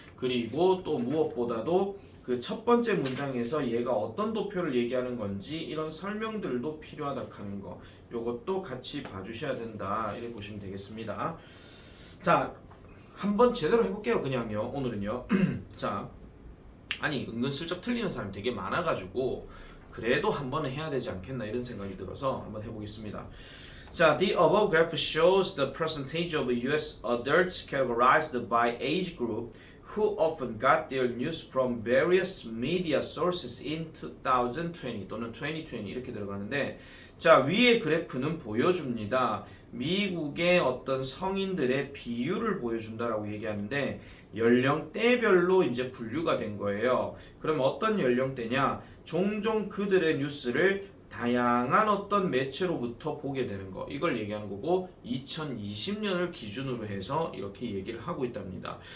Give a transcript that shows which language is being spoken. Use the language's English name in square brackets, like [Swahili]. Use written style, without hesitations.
[Korean] 그리고 또 무엇보다도 그 첫 번째 문장에서 얘가 어떤 도표를 얘기하는 건지 이런 설명들도 필요하다 하는 거, 요것도 같이 봐주셔야 된다, 이렇게 보시면 되겠습니다. 자, 한번 제대로 해볼게요. 그냥요, 오늘은요. 자, 아니 은근슬쩍 틀리는 사람이 되게 많아가지고 그래도 한 번은 해야 되지 않겠나 이런 생각이 들어서 한번 해보겠습니다. [English] 자, the above graph shows the percentage of US adults categorized by age group who often got their news from various media sources in 2020 [Korean] 또는 2020 이렇게 들어가는데, 자, 위의 그래프는 보여줍니다. 미국의 어떤 성인들의 비율을 보여준다라고 얘기하는데 연령대별로 이제 분류가 된 거예요. 그럼 어떤 연령대냐? 종종 그들의 뉴스를 다양한 어떤 매체로부터 보게 되는 거, 이걸 얘기하는 거고 2020년을 기준으로 해서 이렇게 얘기를 하고 있답니다.